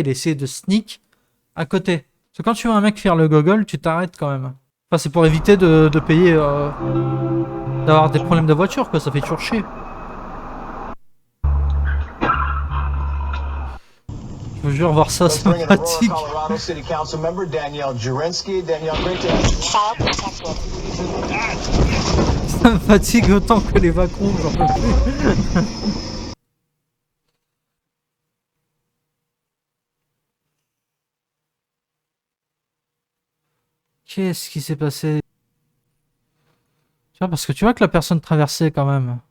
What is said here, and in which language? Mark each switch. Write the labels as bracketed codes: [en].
[fr] Il a essayé de sneak à côté. Parce que quand tu vois un mec faire le gogol, tu t'arrêtes quand même. Enfin, c'est pour éviter de payer... d'avoir des problèmes de voiture, quoi. Ça fait toujours chier. Je vous jure, voir ça, ça me fatigue. [en] Colorado City Council member Danielle Jurensky. Danielle, great to [fr] Ça me fatigue autant que les vacuums, j'en peux plus. Qu'est-ce qui s'est passé? Tu vois, parce que tu vois que la personne traversait quand même.